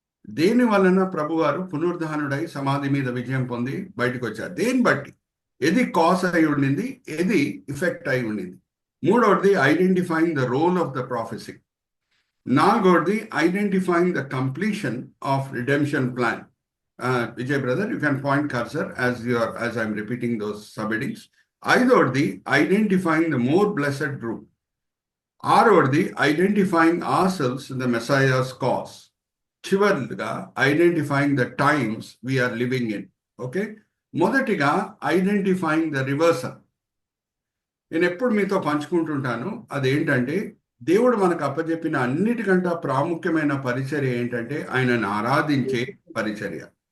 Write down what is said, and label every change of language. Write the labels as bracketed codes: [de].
[te] దేని వలన ప్రభువారు పునరుద్ధానుడై సమాధి మీద విజయం పొంది బయటకు వచ్చారు, దేని బట్టి, ఏది కాజ్ అయి ఉండింది, ఏది ఇఫెక్ట్ అయి ఉండింది. మూడవది [en] Identifying the role of the prophecy. [te] నాలుగవది [en] Identifying the completion of redemption plan. Vijay brother, you can point cursor as I'm repeating those subheadings. [te] ఐదవది [en] Identifying the more blessed group. [te] ఆరవది [en] Identifying ourselves in the Messiah's cause. [te] చివరిగా [en] Identifying the times we are living in. Okay, [te] మొదటిగా [en] Identifying the reversal. [te] నేను ఎప్పుడు మీతో పంచుకుంటుంటాను, అదేంటంటే దేవుడు మనకు అప్పచెప్పిన అన్నిటికంటే ప్రాముఖ్యమైన పరిచర్య ఏంటంటే ఆయనను ఆరాధించే పరిచర్య.